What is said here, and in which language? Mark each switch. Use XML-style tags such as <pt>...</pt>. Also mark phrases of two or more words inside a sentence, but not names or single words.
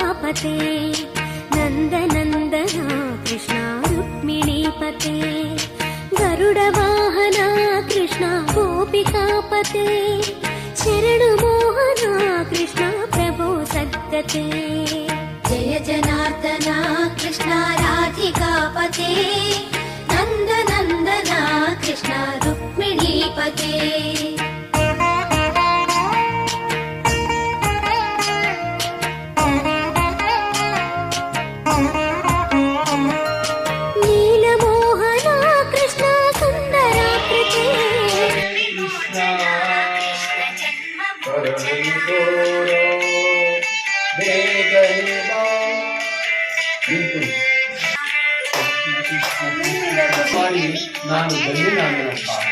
<kn>ಗೋಪಿಕಾಪತೆ ನಂದನಂದನ ಕೃಷ್ಣ ರುಕ್ಮಿಣೀಪತೆ ಗರುಡ ವಾಹನ ಕೃಷ್ಣ ಗೋಪಿಕಾಪತೆ ಶರಣು ಮೋಹನ ಕೃಷ್ಣ ಪ್ರಭೋ ಸದ್ಗತೆ</kn> <sa>जय जनार्दना कृष्ण राधिकापते नन्दनन्दना कृष्ण रुक्मिणीपते</sa> <kn>ನೀಲಮೋಹನ ಕೃಷ್ಣ ಸುಂದರಾಕೃತೆ ನಾನು ಧನ್ಯನಾದನಪ್ಪ.</kn>